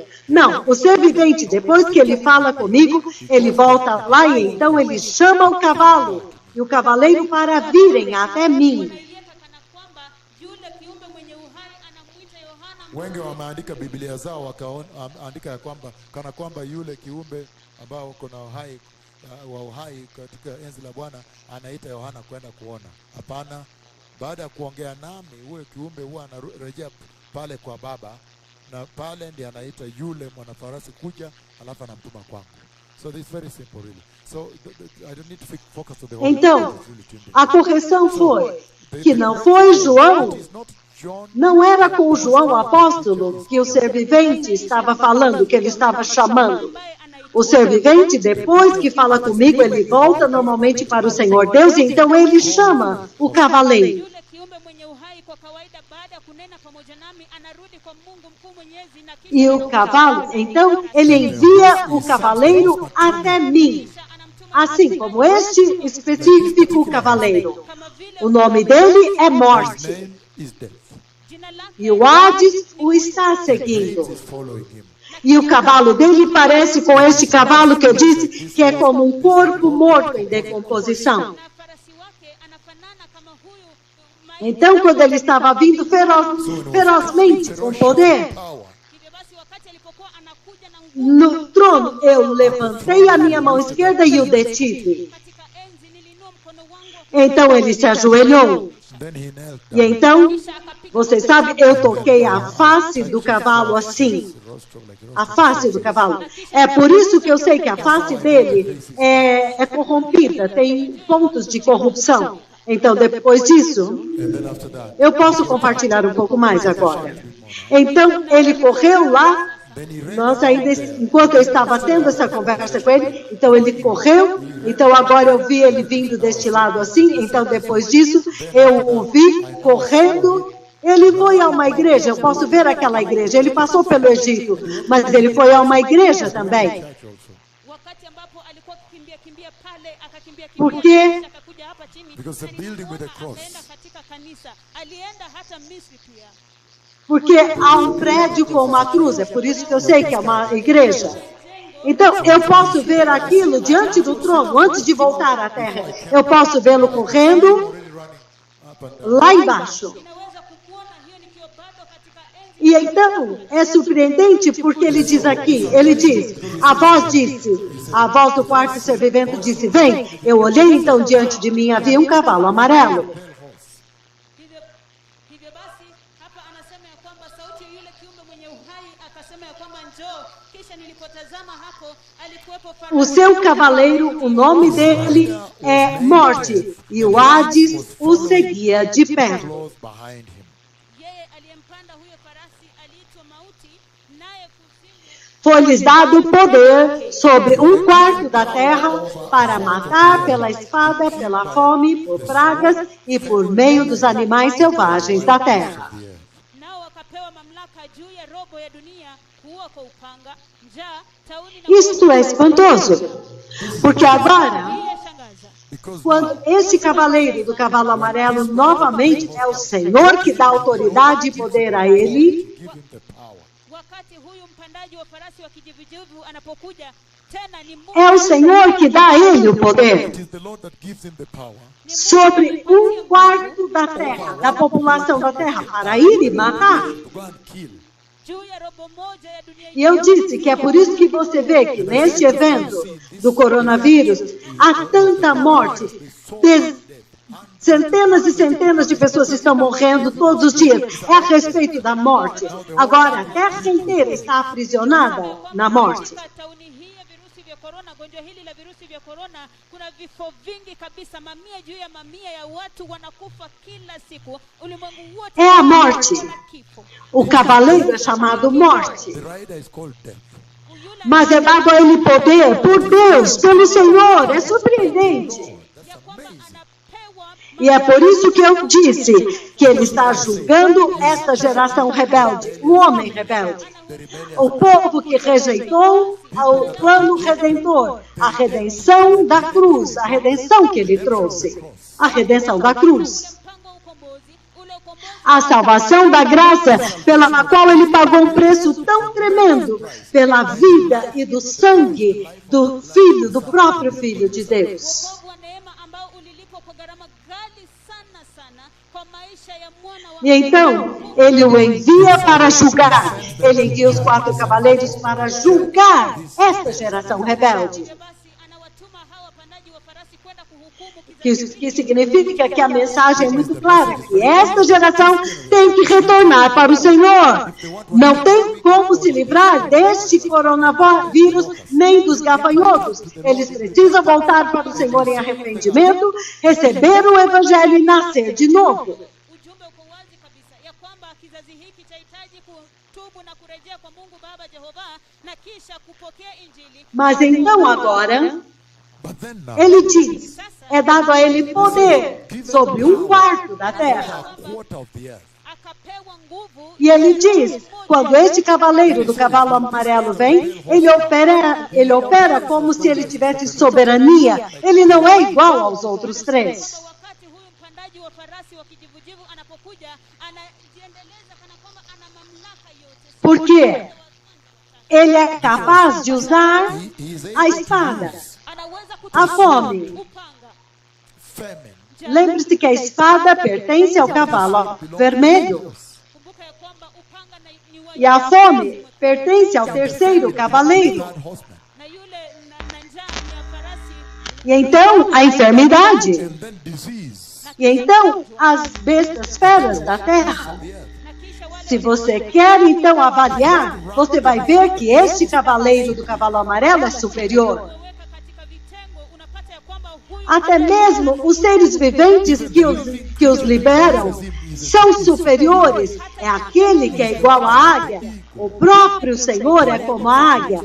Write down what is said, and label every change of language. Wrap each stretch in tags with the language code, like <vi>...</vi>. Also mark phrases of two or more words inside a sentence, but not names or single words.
<pt>Não, o ser vivente, depois que ele fala comigo, ele volta lá e então ele chama o cavalo e o cavaleiro para virem até mim.</pt> <sw>wanaiweka kana kwamba yule kiumbe mwenye uhai anamuita Yohana wengi wameandika Biblia zao wakaandika ya kwamba kana kwamba yule kiumbe ambao uko na uhai wa uhai katika enzi la Bwana anaita Yohana kwenda kuona. Hapana, baada ya kuongea nami huyo kiumbe huwa anarejea pale kwa Baba, na pale ndiye anaita yule mwanafarasi kuja, alafu anamtuma kwangu.</sw> <en>So this is very simple really. So I don't need to focus on the whole.</en> <pt>Então, a correção foi que não foi João,</pt> <en>It is not John,</en> <pt>não era com João o apóstolo que o ser vivente estava falando, que ele estava chamando.</pt> <sw>ambaye anaitwa</sw> <pt>O ser vivente, depois que fala comigo, ele volta normalmente para o Senhor Deus, e então ele chama o cavaleiro.</pt> <sw>yule kiumbe mwenye uhai. Kwa kawaida baada ya kunena pamoja pamoja nami anarudi kwa Mungu mkuu mwenyezi na kisha</sw> <pt>E o cavalo, então, ele envia o cavaleiro até mim. Assim como este específico cavaleiro. O nome dele é Morte.</pt> <en>Name is death.</en> <sw>jina lake</sw> <pt>E o Hades o está seguindo.</pt> <en>Is following him.</en> <pt>E o cavalo dele parece com este cavalo que eu disse que é como um corpo morto em decomposição.</pt> <sw>na farasi wake anafanana kama huyu maiti.</sw> <pt>Então, quando ele estava vindo ferozmente, com poder,</pt> <en>Power.</en> <sw>Hivyo basi wakati alipokuwa anakuja na nguvu</sw> <pt>no trono, eu levantei a minha mão esquerda e o detive.</pt> <sw>katika enzi, niliinua mkono wangu</sw> <pt>Então, ele se ajoelhou.</pt> <en>Then he knelt</en> <pt>E</pt> <en>down.</en> <pt>então,</pt> <sw>kisha akapiga</sw> <pt>você sabe, eu toquei a face do cavalo assim. A face do cavalo. É por isso que eu sei que a face dele é corrompida, tem pontos de corrupção. Então, depois disso, And then after that, eu posso compartilhar um pouco mais agora. Então, ele correu lá, then he ran nós ainda, enquanto eu estava tendo essa conversa com ele, então ele correu, então agora eu vi ele vindo deste lado assim, então depois disso, eu o vi correndo. Ele foi a uma igreja, eu posso ver aquela igreja, ele passou pelo Egito, mas ele foi a uma igreja também.</pt> <sw>wakati ambapo alikuwa kimbia pale akakimbia</sw> <pt>Porque-</pt> <sw>kisha akakuja hapa chini</sw> <en>Because the building with the cross.</en> <sw>akaenda katika kanisa, alienda hata Misri pia.</sw> <pt>Porque há um prédio com uma cruz, é por isso que eu sei que é uma igreja. Então, eu posso ver aquilo diante do trono, antes de voltar à terra. Eu posso vê-lo correndo</pt> <en>already running up and down.</en> <pt>lá embaixo.</pt> <sw>Ninaweza kukuona hiyo nikiwa bado katika enzi.</sw> <pt>E então, é surpreendente porque ele diz aqui, ele diz, a voz do quarto ser vivendo disse, vem. Eu olhei então diante de mim, havia um cavalo amarelo.</pt> <sw>Hivyo basi hapa anasema ya kwamba sauti ya yule kiumbe mwenye uhai akasema ya kwamba njoo. Kisha nilipotazama hapo alikuwepo</sw> <pt>O</pt> <sw>farasi</sw> <pt>seu cavaleiro, o nome dele é Morte, e o Hades o seguia de perto.</pt> <en>Close behind him.</en> <sw>yeye aliyempanda huyo farasi aliitwa Mauti, naye kuzimu</sw> <pt>Foi-lhes dado poder sobre um quarto da terra para matar pela espada, pela fome, por pragas e por meio dos animais selvagens da terra.</pt> <sw>nao wakapewa mamlaka juu ya robo ya dunia, kuua kwa upanga, njaa, tauni na</sw> <pt>Isto é espantoso, porque agora,</pt> <sw>yashangaza.</sw> <en>Because</en> <pt>quando esse cavaleiro do cavalo amarelo novamente é o Senhor que dá autoridade e poder a ele,</pt> <en>give him the power.</en> <sw>Wakati huyu mpandaji wa farasi wa kijivujivu anapokuja tena, ni Mungu</sw> <pt>é o Senhor que dá a ele o poder</pt> <en>It is the Lord that gives him the power</en> <pt>sobre um quarto da terra, da população da terra, para ir e matar.</pt> <en>to go and kill.</en> <sw>juu ya robo moja ya dunia.</sw> <pt>E eu disse que é por isso que você vê que neste evento do coronavírus há tanta morte. Centenas e centenas de pessoas estão morrendo todos os dias. É a respeito da morte. Agora, a terra inteira está aprisionada na morte.</pt> <sw>Katika tauni hii ya virusi vya korona, gonjwa hili la virusi vya korona, kuna vifo vingi kabisa, mamia juu ya mamia ya watu wanakufa kila siku. Ulimwengu wote</sw> <pt>É a morte.</pt> <sw>wana kifo.</sw> <pt>O cavaleiro é chamado Morte.</pt> <en>The rider is called death.</en> <sw>Yule</sw> <pt>Mas é dado a ele poder por Deus, pelo Senhor. É surpreendente.</pt> <sw>ya kwamba anapewa</sw> <pt>E é por isso que eu disse que ele está julgando esta geração rebelde, o homem rebelde. O povo que rejeitou o plano redentor, a redenção da cruz, a redenção que ele trouxe, a redenção da cruz.</pt> <sw>mpango wa ukombozi, ule ukombozi</sw> <pt>A salvação da graça pela qual ele pagou um preço tão tremendo pela vida e do sangue do Filho, do próprio Filho de Deus.</pt> <sw>wokovu wa neema ambao ulilipwa kwa gharama ghali sana sana kwa maisha ya mwana wa</sw> <pt>E então, ele o envia para julgar. Ele envia os 4 cavaleiros para julgar esta geração rebelde.</pt> <sw>Hivyo basi anawatuma hawa wapandaji wa farasi kwenda kuhukumu kizazi</sw> <pt>Que significa que a mensagem é muito clara, que esta geração tem que retornar para o Senhor. Não tem como se livrar deste coronavírus, nem dos gafanhotos. Eles precisam voltar para o Senhor em arrependimento, receber o Evangelho e nascer de novo.</pt> <sw>ujumbe uko wazi kabisa ya kwamba kizazi hiki chahitaji kutubu na kurejea kwa Mungu Baba Jehova na kisha kupokea Injili.</sw> <pt>Mas então agora,</pt> <en>But then now,</en> <pt>ele diz, é dado a ele poder sobre um quarto da terra.</pt> <en>a quarter of the earth.</en> <sw>akapewa nguvu.</sw> <pt>E ele diz, quando este cavaleiro do cavalo amarelo vem, ele opera como se ele tivesse soberania. Ele não é igual aos outros três.</pt> <sw>Wakati huyu mpandaji wa farasi wa kijivujivu anapokuja, anajiendeleza kana kwamba ana mamlaka yote.</sw> <pt>Por quê? Ele é capaz de usar a espada,</pt> <sw>Anaweza</sw> <pt>a fome.</pt> <sw>upanga.</sw> <en>famine.</en> <pt>Lembre-se que a espada pertence ao cavalo vermelho.</pt> <sw>Kumbuka ya kwamba upanga ni wa</sw> <pt>E a fome pertence ao terceiro cavaleiro.</pt> <en>Third horseman.</en> <sw>na yule na njaa ni ya farasi.</sw> <pt>E então, a enfermidade.</pt> <en>And then disease.</en> <pt>E então, as bestas feras da terra.</pt> <en>The earth.</en> <sw>Na kisha wale</sw> <pt>Se você quer então avaliar, você vai ver que este cavaleiro do cavalo amarelo é superior.</pt> <sw>weka katika vitengo, unapata ya kwamba huyu</sw> <pt>Até mesmo os seres viventes que os liberam são superiores. É aquele que é igual à águia. O próprio Senhor é como a águia.</pt>